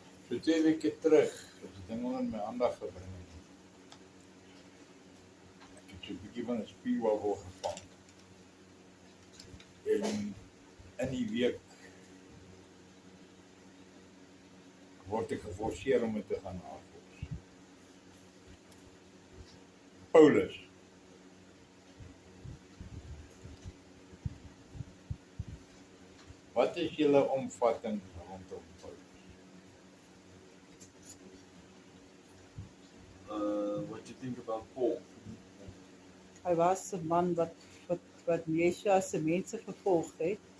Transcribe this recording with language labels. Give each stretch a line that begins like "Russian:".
Afrikaans: So 2 weke terug, het die ding onder my aandag gebring het. Ek het so 'n bietjie van 'n spierwabbel gevang. En in die week word ek geforseer om dit te gaan navors. Paulus. Wat is julle omvatting rondom Paulus?
English: What do you think about Paul?
Afrikaans: Hy was 'n man wat Yeshua se mense vervolg het.